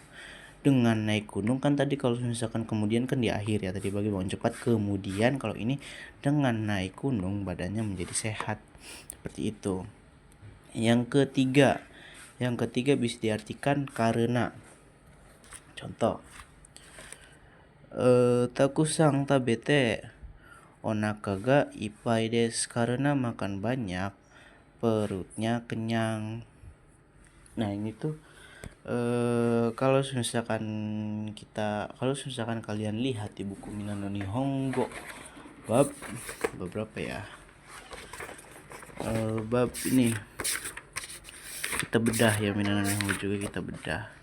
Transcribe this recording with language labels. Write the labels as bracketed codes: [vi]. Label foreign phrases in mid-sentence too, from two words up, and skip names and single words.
[id] Dengan naik gunung kan tadi kalau misalkan kemudian kan di akhir ya, tadi bagi bangun cepat kemudian, kalau ini dengan naik gunung badannya menjadi sehat, seperti itu. Yang ketiga bisa diartikan karena. Contoh, [ja] たくさん食べておなかがいっぱいです, [id] karena makan banyak perutnya kenyang. Nah, ini tuh kalau misalkan kalian lihat di buku Minano Nihongo bab berapa ya, bab ini kita bedah ya, Minano Nihongo juga kita bedah.